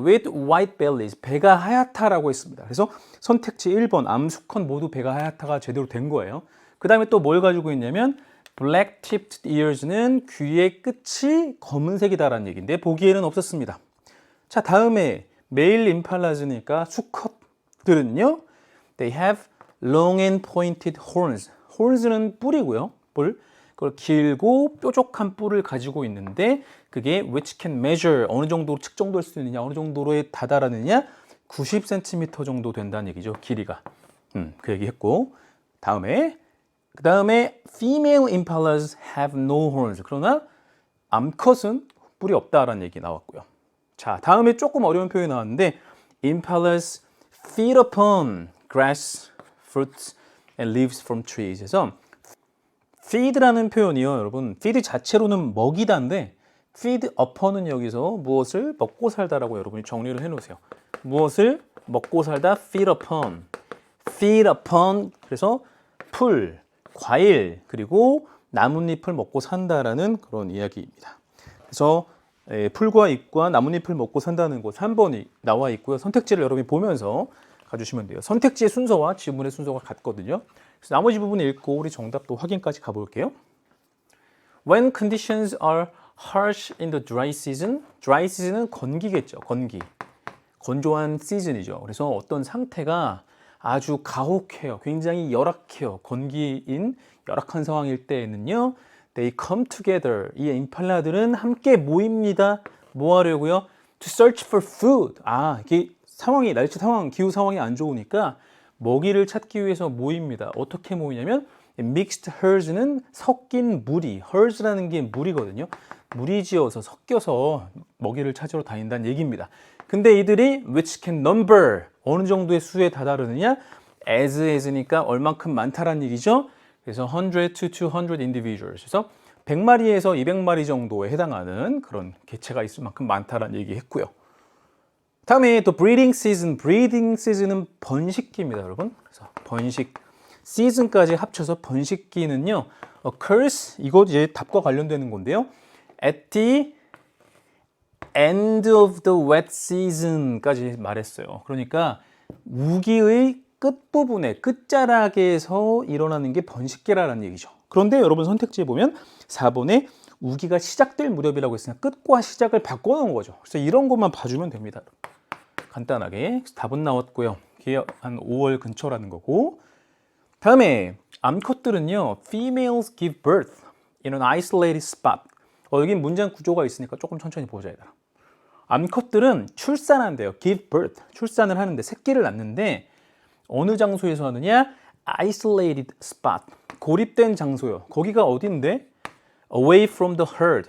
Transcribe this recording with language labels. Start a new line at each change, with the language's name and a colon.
English: with white bellies,
Korean: 배가 하얗다라고 했습니다. 그래서 선택지 1번 암수컷 모두 배가 하얗다가 제대로 된 거예요. 그 다음에 또 뭘 가지고 있냐면
English: black-tipped ears
Korean: 는 귀의 끝이 검은색이다라는 얘기인데 보기에는 없었습니다. 자, 다음에 메일 임팔라즈니까 수컷들은요.
English: They have long and pointed horns.
Korean: horns는 뿔이고요. 뿔. 그걸 길고 뾰족한 뿔을 가지고 있는데 그게
English: which can measure
Korean: 어느 정도로 측정될 수 있느냐, 어느 정도로에 다다르느냐 90cm 정도 된다는 얘기죠. 길이가. 그 얘기했고 그 다음에
English: female impalas have no horns.
Korean: 그러나 암컷은 뿔이 없다라는 얘기 나왔고요. 자, 다음에 조금 어려운 표현이 나왔는데
English: impalas feed upon grass, fruits and leaves from trees.
Korean: 그래서 feed라는 표현이요, 여러분. feed 자체로는 먹이다인데 feed upon은 여기서 무엇을 먹고 살다라고 여러분이 정리를 해놓으세요. 무엇을 먹고 살다 feed upon. feed upon 그래서 풀, 과일 그리고 나뭇잎을 먹고 산다라는 그런 이야기입니다. 그래서 풀과 잎과 나뭇잎을 먹고 산다는 곳 3번이 나와 있고요. 선택지를 여러분이 보면서 가주시면 돼요. 선택지의 순서와 지문의 순서가 같거든요. 그래서 나머지 부분 읽고 우리 정답도 확인까지 가볼게요.
English: When conditions are harsh in the dry season, dry season은
Korean: 건기겠죠. 건기. 건조한 시즌이죠. 그래서 어떤 상태가 아주 가혹해요. 굉장히 열악해요. 건기인 열악한 상황일 때에는요.
English: They come together.
Korean: 이 임팔라들은 함께 모입니다. 뭐 하려고요?
English: To search for food.
Korean: 이게 상황이 날씨 상황, 기후 상황이 안 좋으니까 먹이를 찾기 위해서 모입니다. 어떻게 모이냐면
English: mixed herds
Korean: 는 섞인 무리. herds라는 게 무리거든요. 무리지어서 섞여서 먹이를 찾으러 다닌다는 얘기입니다. 근데 이들이
English: which can number
Korean: 어느 정도의 수에 다다르느냐? as니까 얼만큼 많다라는 얘기죠. 그래서
English: 100 to 200 individuals.
Korean: 그래서 100마리에서 200마리 정도에 해당하는 그런 개체가 있을 만큼 많다라는 얘기했고요. 다음에 또 breeding season. breeding season은 번식기입니다, 여러분. 그래서 번식 season까지 합쳐서 번식기는요. occurs 이거 이제 답과 관련되는 건데요.
English: at the end of the wet season까지
Korean: 말했어요. 그러니까 우기의 끝부분에 끝자락에서 일어나는 게 번식기라는 얘기죠. 그런데 여러분 선택지에 보면 4번에 우기가 시작될 무렵이라고 했으니까 끝과 시작을 바꿔놓은 거죠. 그래서 이런 것만 봐주면 됩니다. 간단하게 답은 나왔고요. 그게 한 5월 근처라는 거고. 다음에 암컷들은요.
English: Females give birth in an isolated spot.
Korean: 여기 문장 구조가 있으니까 조금 천천히 보자. 얘들아. 암컷들은 출산한대요.
English: give birth.
Korean: 출산을 하는데 새끼를 낳는데 어느 장소에서 하느냐?
English: isolated spot.
Korean: 고립된 장소요. 거기가 어딘데?
English: away from the herd.